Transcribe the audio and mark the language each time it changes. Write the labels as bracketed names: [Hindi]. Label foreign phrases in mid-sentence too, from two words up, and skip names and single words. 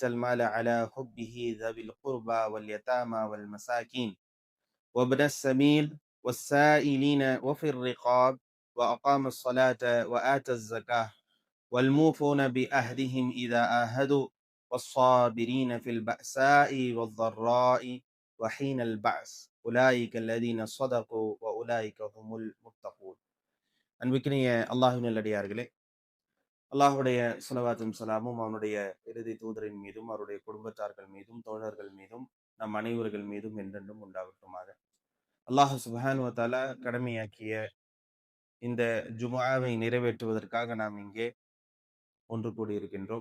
[Arabic] المال على حبه ذوي القربى واليتامى والمساكين وابن السبيل والسائلين وفي الرقاب وأقام الصلاة وآتى الزكاة والموفون بأهدهم إذا آهدوا والصابرين في البأساء والضراء وحين البعث أولئك الذين صدقوا وأولئك هم المتقون. [Tamil] அன்பிற்கினிய அல்லாஹ்வின் நல்லடியார்களே, அல்லாஹுடைய ஸலவாத்தும் ஸலாமும் அவனுடைய இறுதி தூதரின் மீதும் அவருடைய குடும்பத்தார்கள் மீதும் தோழர்கள் மீதும் நம் அனைவர்கள் மீதும் என்றென்றும் உண்டாகட்டுமாக. அல்லாஹ் [Arabic] سبحانه وتعالى [Tamil] கடமையாக்கிய இந்த ஜும்ஆவை நிறைவேற்றுவதற்காக நாம் இங்கே ஒன்று கூடியிருக்கின்றோம்.